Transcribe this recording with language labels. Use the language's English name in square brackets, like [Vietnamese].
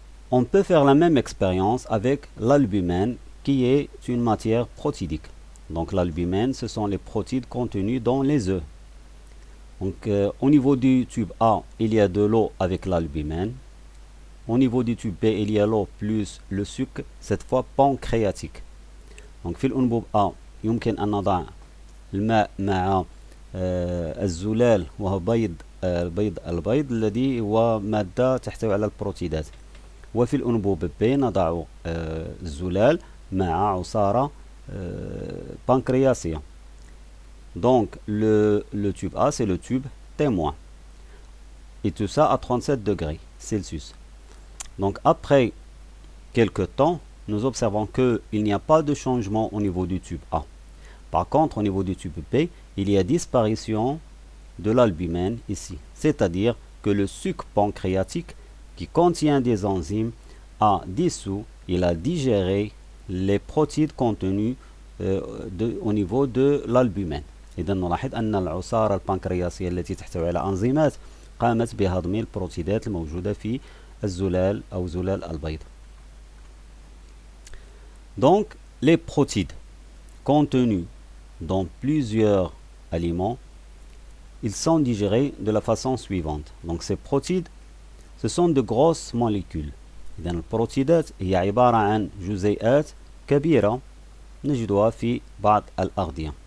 [French] On peut faire la même expérience avec l'albumène qui est une matière protidique. Donc l'albumène, ce sont les protéines contenues dans les œufs. Donc au niveau du tube A, il y a de l'eau avec l'albumène. Au niveau du tube B, il y a l'eau plus le sucre, cette fois pancréatique. [Arabic] Donc في الأنبوب A يمكن أن نضع الماء مع الزلال وهو بيض البيض الذي هو مادة تحتوي على البروتيدات. وفي الأنبوب B نضع الزلال مع عصارة pancréasien. [French] Donc le tube A, c'est le tube témoin. Et tout ça à 37 degrés Celsius. Donc après quelques temps, nous observons qu'il n'y a pas de changement au niveau du tube A. Par contre, au niveau du tube B, il y a disparition de l'albumène ici. C'est-à-dire que le sucre pancréatique qui contient des enzymes a dissous, il a digéré les protéines contenues au niveau de l'albumène. [Arabic] إذا نلاحظ أن العصارة البنكرياسية التي تحتوي على أنزيمات قامت بهضم البروتيدات الموجودة في الزلال أو زلال البيض. [French] Donc, les protéines contenues dans plusieurs aliments, ils sont digérés de la façon suivante. Donc, ces protéines, ce sont de grosses molécules. [Arabic] إذا البروتيدات هي عبارة عن جزيئات كبيرة نجدها في بعض الأغذية.